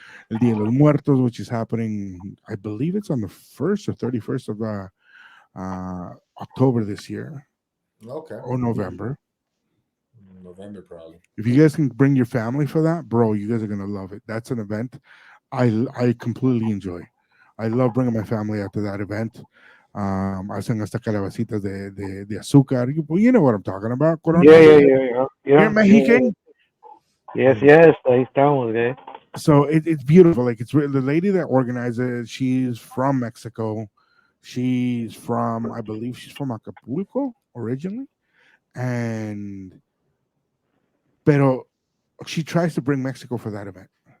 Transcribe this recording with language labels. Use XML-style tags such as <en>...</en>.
<en>El Día de los Muertos, which is happening, I believe it's on the 1st or 31st of October this year, Okay. or November. November, probably. If you guys can bring your family for that, bro, you guys are going to love it. That's an event I completely enjoy. I love bringing my family out to that event.</en> <es>Hacen hasta calabacitas de azúcar.</es> <en>You know what I'm talking about. Corona. Yeah. You're Mexican? Yes.</en> <es>Ahí estamos,</es> <en>guys. So it's beautiful. Like, it's the lady that organizes it, she's from Mexico. She's from, I believe she's from Acapulco originally, and pero she tries to bring Mexico for that event.</en>